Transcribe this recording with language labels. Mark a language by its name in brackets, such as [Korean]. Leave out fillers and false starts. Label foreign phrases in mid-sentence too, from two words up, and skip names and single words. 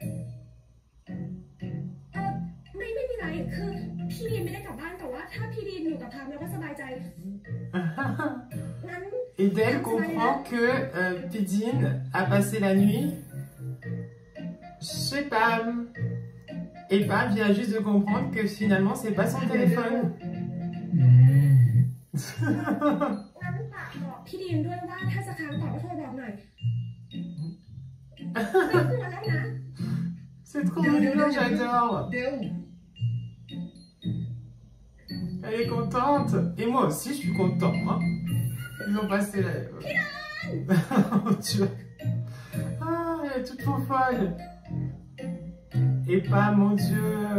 [French] Et Del comprend que Pidin a passé la nuit chez Pam. Et Pam vient juste de comprendre que finalement c'est pas son téléphone. [Thai] พี่ดีนด้วยว่าถ้าจะค้างต่อก็โทรบอกหน่อย [French] C'est trop mignon, j'adore. Elle est contente. Et moi aussi, je suis content. Hein. Ils ont passé la... Tu vois. Ah, elle est toute folle. Et pas, mon Dieu.